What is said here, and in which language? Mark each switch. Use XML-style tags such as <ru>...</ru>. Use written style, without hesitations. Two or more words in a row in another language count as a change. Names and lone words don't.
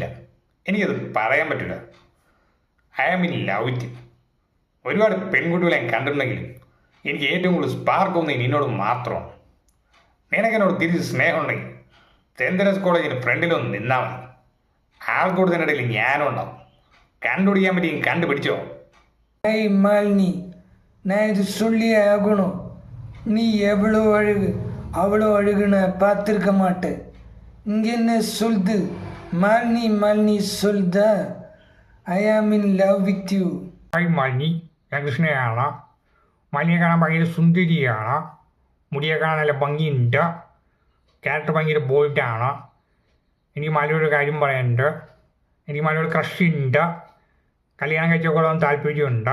<ml>എനിക്കത് പറയാൻ പറ്റില്ല.</ml> <en>I am in love with you.</en> <ml>ഒരുപാട് പെൺകുട്ടികളെ ഞാൻ കണ്ടിട്ടുണ്ടെങ്കിലും എനിക്ക് ഏറ്റവും കൂടുതൽ സ്പാർക്ക് തോന്നുന്നത് നിന്നോട് മാത്രമാണ്. നിനക്കെന്നോട് തിരിച്ച് സ്നേഹമുണ്ടെങ്കിൽ സെൻറ് തെരേസ കോളേജിന് ഫ്രണ്ടിലൊന്ന് നിന്നാൽ മതി. ആൾക്കൂട്ടത്തിൻ്റെ ഇടയിൽ ഞാനും ഉണ്ടാവും. കണ്ടുപിടിക്കാൻ പറ്റിയും കണ്ടുപിടിച്ചോ.</ml> <ta>ஏய் மாலினி, நான் இது சொல்லியே ஆகணும். நீ எவ்வளோ அழகு, அவ்வளோ அழகு நான் பார்த்துருக்க மாட்டேன். இங்கே என்ன சொல்லுது? மாலினி சொல்லுதா?</ta> <en>I am in love with you.</en> <ml>ഹായ് മാലിനി, ഞാൻ കൃഷ്ണയാണ്. മാലിനിയെ കാണാൻ ഭയങ്കര സുന്ദരിയാണ്. മുടിയെ കാണാൻ നല്ല ഭംഗിയുണ്ട്. ക്യാരക്ടർ ഭയങ്കര ബോൾഡാണ്. എനിക്ക് മാലിനിയോട് കാര്യം പറയാനുണ്ട്. എനിക്ക് മാലിനിയോട് ക്രഷ് ഉണ്ട്. കല്യാണം കഴിച്ചോളാൻ താല്പര്യമുണ്ട്.</ml>